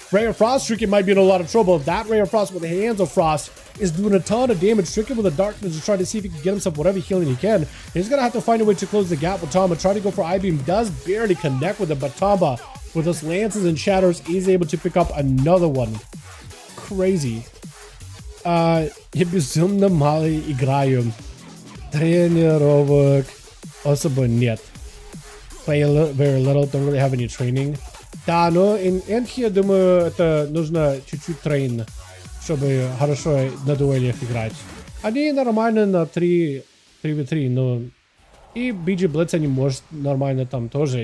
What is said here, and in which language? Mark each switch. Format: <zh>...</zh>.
<en>Ray of Frost, Tricky might be in a lot of trouble. That Ray of Frost with the Hands of Frost is doing a ton of damage. Tricky with the Darkness is trying to see if he can get himself whatever healing he can. He's going to have to find a way to close the gap with Tama. Trying to go for I-Beam. Does barely connect with it, but Tama, with those Lances and Shatters, is able to pick up another one. Crazy.</en> <ru>Я безумно мало играю. Тренировок особо нет.</ru> <en>Play a little, very little, don't really have any training.</en> <ru>Да, но я думаю, это нужно чуть-чуть трейн, чтобы хорошо на дуэлях играть. Они нормально на 3v3, но и BG Blitz они может нормально там тоже.</ru>